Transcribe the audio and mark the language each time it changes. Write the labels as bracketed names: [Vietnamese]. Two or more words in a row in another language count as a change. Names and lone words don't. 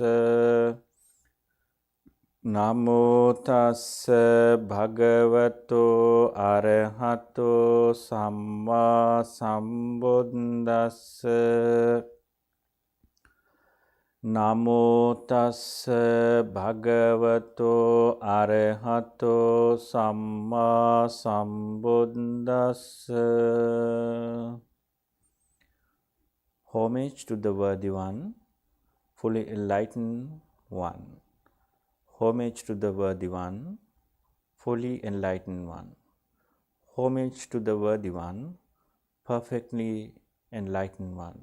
[Pali] නමෝ තස්ස භගවතු අරහතෝ සම්මා සම්බුද්දස්ස නමෝ තස්ස භගවතෝ අරහතෝ සම්මා සම්බුද්දස්ස. [English] Homage to the worthy one, fully enlightened one. Homage to the worthy one, fully enlightened one. Homage to the worthy one, perfectly enlightened one.